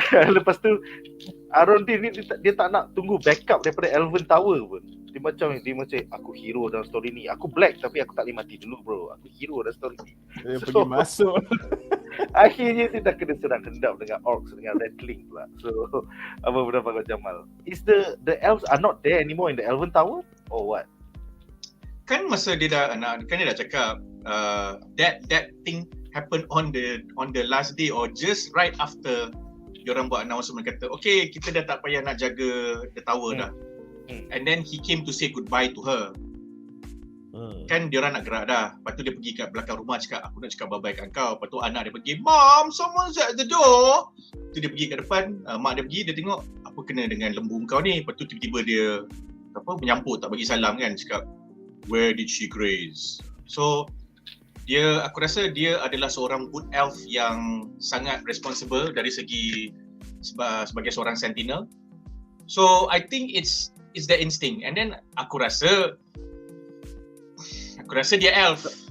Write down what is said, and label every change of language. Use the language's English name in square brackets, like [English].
[Malay] Lepas tu Arondir ni dia tak nak tunggu backup daripada Elven Tower pun. Dia macam aku hero dalam story ni. Aku black tapi aku tak boleh mati dulu bro. Aku hero dalam story ni. Dia pergi masuk. Akhirnya dia dah kena serang hendap dengan orcs dengan rattling pula. So apa pendapat kau Jamal? [English] Is the elves are not there anymore in the Elven Tower or what? [Malay] Kan masa dia dah cakap [English] that thing happen on the last day or just right after [Malay] diorang buat announcement kata okay, kita dah tak payah nak jaga the tower dah. [English] And then he came to say goodbye to her. [Malay] Kan diorang nak gerak dah. Lepas tu dia pergi kat belakang rumah cakap aku nak cakap bye-bye kat kau. Lepas tu anak dia pergi, [English] Mom, someone's at the door. [Malay] Tu dia pergi kat depan, mak dia pergi, dia tengok apa kena dengan lembu kau ni? Lepas tu tiba-tiba dia menyambut, tak bagi salam kan, cakap [English] where did she graze? [Malay] So aku rasa dia adalah seorang wood elf yang sangat responsible dari segi sebagai seorang sentinel. [English] So I think it's the instinct. And then [Malay] aku rasa dia elf.